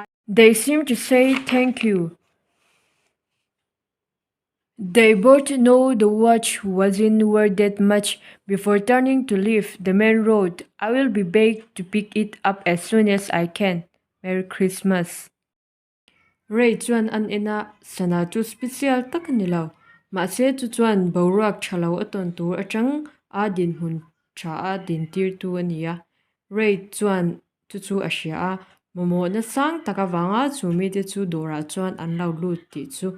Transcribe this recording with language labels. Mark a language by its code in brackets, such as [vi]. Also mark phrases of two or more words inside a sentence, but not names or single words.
[en] They seemed to say thank you. They both know the watch wasn't worth that much. Before turning to leave, the man wrote, "I will be back to pick it up as soon as I can. Merry Christmas." [lus] Ray chuan an ena sana chu special tak ni lo. Ma se chu chuan boruak thalo aton tur atang a din hun tha a din tir tu ania. Ray chuan chu a hria a momo na sang taka wanga chu mi te chu dora chuan an lo lut ti chu.